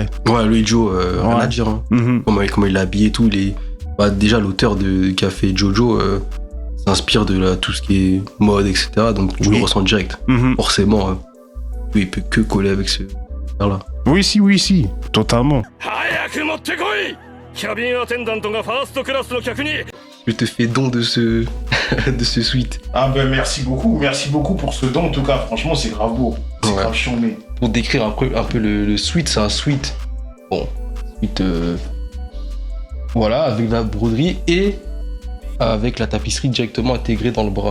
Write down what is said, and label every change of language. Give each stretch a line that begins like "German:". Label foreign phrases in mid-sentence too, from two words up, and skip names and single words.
French: Ouais, lui, Dio, rien Ouais. à dire. Hein. Mhm. Comment il l'a habillé et tout. Bah, déjà, l'auteur qui a fait Jojo s'inspire de tout ce qui est mode, etc. Donc, tu Oui. le ressens direct. Mhm. Forcément, lui, il peut que coller avec ce là. Oui, si, totalement.
Japanese: 早く持ってこいキャビンアテンダントがファーストクラスの客に
French: Je te fais don de ce de ce suite. Ah ben merci beaucoup pour ce don en tout cas, franchement c'est grave beau, c'est Ouais. grave chambé. Pour décrire un peu le suite, c'est un suite. Bon, suite. Voilà, avec la broderie et avec la tapisserie directement intégrée dans le bras.